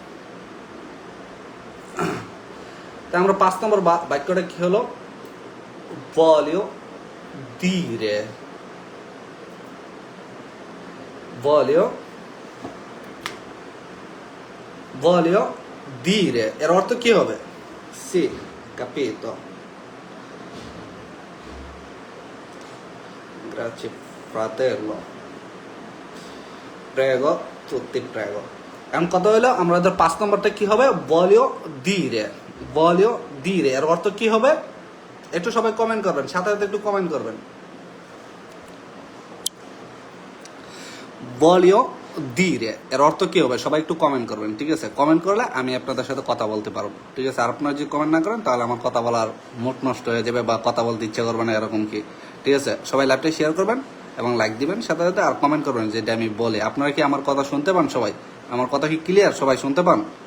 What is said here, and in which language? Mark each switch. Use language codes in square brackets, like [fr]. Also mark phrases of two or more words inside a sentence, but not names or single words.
[bn] তাই আমরা 5 নম্বর বাক্যটা কি হলো, [it] voglio dire, voglio dire [bn] এর অর্থ কি হবে, [it] sì capito, grazie fratello, prego tutti prego। [bn] এখন কথা হলো আমাদের 5 নম্বরটা কি হবে, [it] voglio dire [bn] এর অর্থ কি হবে একটু সবাই কমেন্ট করবেন, সাথে সাথে একটু কমেন্ট করবেন। [it] voglio dire [bn] এর অর্থ কি হবে সবাই একটু কমেন্ট করবেন, ঠিক আছে? কমেন্ট করলে আমি আপনাদের সাথে কথা বলতে পারবো, ঠিক আছে? আর আপনারা যদি কমেন্ট না করেন তাহলে আমার কথা বলার মুড নষ্ট হয়ে যাবে বা কথা বলতে ইচ্ছা করবে না, এরকম কি, ঠিক আছে? সবাই লাইভটা শেয়ার করবেন এবং লাইক দিবেন সাথে সাথে, আর কমেন্ট করবেন যেটা আমি বলি। আপনারা কি আমার কথা শুনতে পান সবাই? আমার কথা কি ক্লিয়ার, সবাই শুনতে পান?